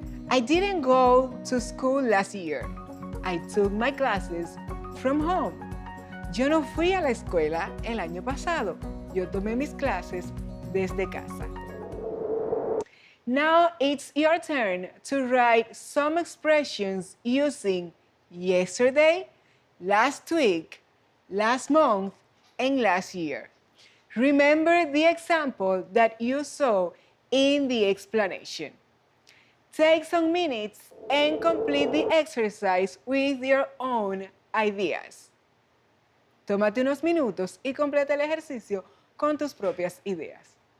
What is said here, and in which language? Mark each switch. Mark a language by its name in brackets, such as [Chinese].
[English] I didn't go to school last year. I took my classes from home. [Spanish] Yo no fui a la escuela el año pasado. Yo tomé mis clases desde casa. [English] Now it's your turn to write some expressions using yesterday, last week, last month, and last year. Remember the example that you saw in the explanation. Take some minutes and complete the exercise with your own ideas. [Spanish] Tómate unos minutos y completa el ejercicio con tus propias ideas.